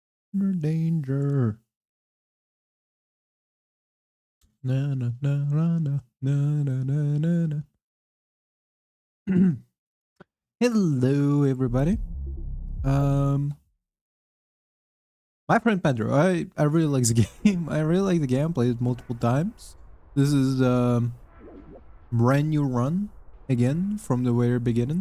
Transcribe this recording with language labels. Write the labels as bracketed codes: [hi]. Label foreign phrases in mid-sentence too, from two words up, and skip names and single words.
[en] Danger. Na na na na na na na na na. Hello, everybody. Um, my friend Pedro. I really like the game. I really like the game. Played it multiple times. This is brand new run again from the very beginning.